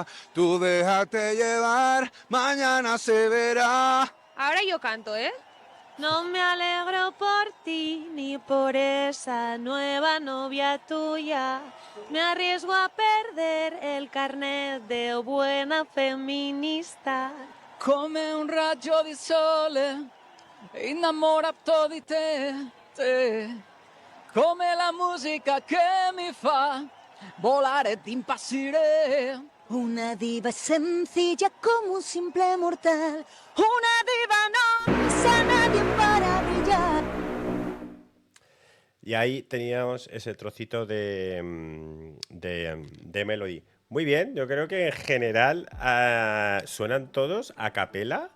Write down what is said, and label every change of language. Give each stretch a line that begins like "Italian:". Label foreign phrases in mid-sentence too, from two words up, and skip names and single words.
Spanish: Tú déjate llevar, mañana se verá. Ahora yo canto, ¿eh? No me alegro por ti ni por esa nueva novia tuya. Me arriesgo a perder el carnet de buena feminista.
Italian: Come un raggio di sole, innamora di te. Come la musica che mi fa volare ed impazzire.
Spanish: Una diva sencilla como un simple mortal. Una diva no es a nadie para brillar. Y ahí teníamos ese trocito de Melody. Muy bien, yo creo que en general suenan todos a capela.